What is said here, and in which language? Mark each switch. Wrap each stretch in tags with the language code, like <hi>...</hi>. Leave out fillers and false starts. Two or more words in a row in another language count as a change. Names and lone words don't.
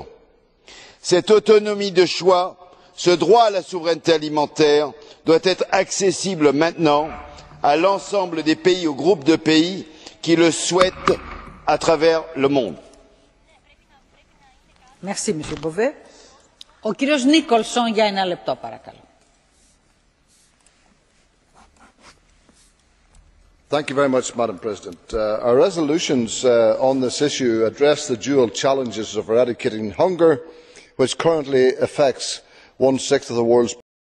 <fr>Cette autonomie de choix, ce droit à la souveraineté alimentaire doit être accessible maintenant à l'ensemble des pays, au groupe de pays qui le souhaitent à travers le monde. Merci, Monsieur Bové.</fr> <el>Ο κύριος Νίκολσον για 1 λεπτό, παρακαλώ.</el> <en>Thank you very much, Madam President. Our resolutions on this issue address the dual challenges of eradicating hunger, which currently affects 1/6 of the world's</en>